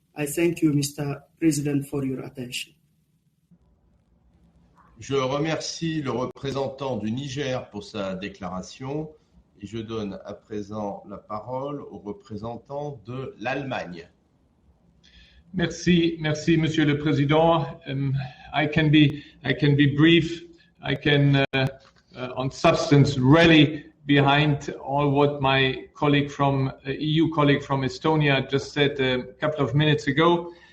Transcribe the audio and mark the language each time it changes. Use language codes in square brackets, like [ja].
[en] I thank you, Mr. President, for your attention. [fr] Je remercie le représentant du Niger pour sa déclaration et je donne à présent la parole au représentant de l'Allemagne. Merci, Monsieur le Président. [en] I can be brief. I can, on substance, rally behind all what my EU colleague from Estonia just said a couple of minutes ago.